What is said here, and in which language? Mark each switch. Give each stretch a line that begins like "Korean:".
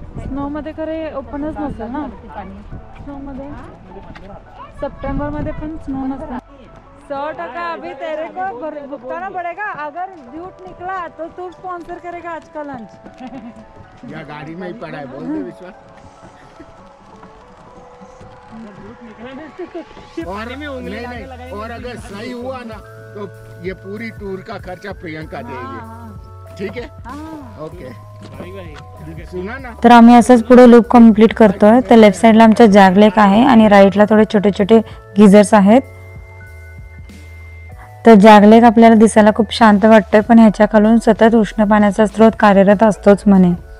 Marathi: Snow मध्ये खरे ओपनच नसेल ना. स्नो मध्ये सप्टेंबर मध्ये पण स्नो नसतं.
Hindi: 100% अभी तेरे को भुगताना पड़ेगा। अगर झूठ निकला तो तू स्पॉन्सर करेगा आज का लंच। या गाड़ी में ही पड़ा है, बोल दे विश्वास। और नहीं, और अगर सही हुआ ना तो ये पूरी टूर का खर्चा प्रियंका देगी, ठीक है? ओके, सुना ना?
Marathi: तर आम्ही असंच पुढे लूप कंप्लीट करतोय। तर लेफ्ट साइडला आमच्या जॅग लेक आहे आणि राईटला थोडे छोटे छोटे गिझर्स आहेत। तर जॅग लेक आपल्याला दिसायला खूप शांत वाटतंय, पण ह्याच्या खालून सतत उष्ण पाण्याचा स्रोत कार्यरत असतोच म्हणे।